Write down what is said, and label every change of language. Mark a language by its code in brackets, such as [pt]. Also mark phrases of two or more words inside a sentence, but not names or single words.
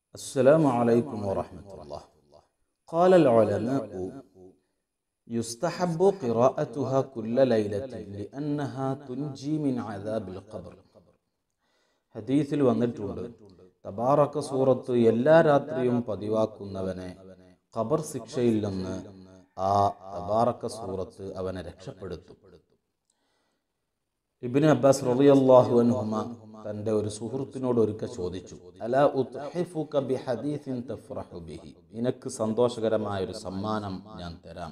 [ar] السلام عليكم ورحمة الله. قال العلماء يستحب قراءتها كل ليلة لأنها تنجي من عذاب القبر. [ml] ഹദീസിൽ വന്നിട്ടുണ്ട്, തബാറക സൂറത്ത് എല്ലാ രാത്രിയും പതിവാക്കുന്നവനെ ഖബർ ശിക്ഷയിൽ നിന്ന് ആ തബാറക സൂറത്ത് അവനെ രക്ഷപ്പെടുത്തും. ഇബ്നു അബ്ബാസ് [ar] رضي الله عنهما [ml] തന്റെ ഒരു സുഹൃത്തിനോട് ഒരിക്കൽ ചോദിച്ചു, [ar] ألا أتحفك بحديث تفرح به, [ml] നിനക്ക് സന്തോഷകരമായ ഒരു സമ്മാനം ഞാൻ തരാം.